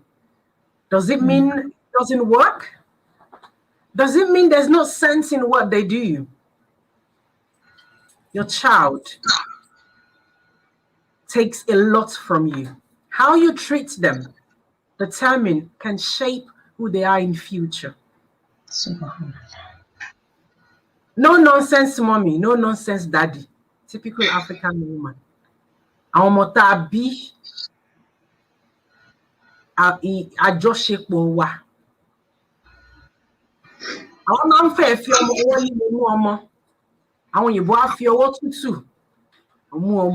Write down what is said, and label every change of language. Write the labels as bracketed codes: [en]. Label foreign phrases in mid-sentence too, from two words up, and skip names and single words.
[en] Does it mean it doesn't work? Does it mean there's no sense in what they do? Your child takes a lot from you. How you treat them can shape who they are in future. No nonsense mommy, no nonsense daddy. Typical African woman. [yo] Àwọn ọmọ tá a bí àjọṣepọ̀ wa. Àwọn máa ń fẹ́ fi ọmọ ọwọ́ líle mú ọmọ. Àwọn òyìnbó á fi ọwọ́ tútù mú ọmọ.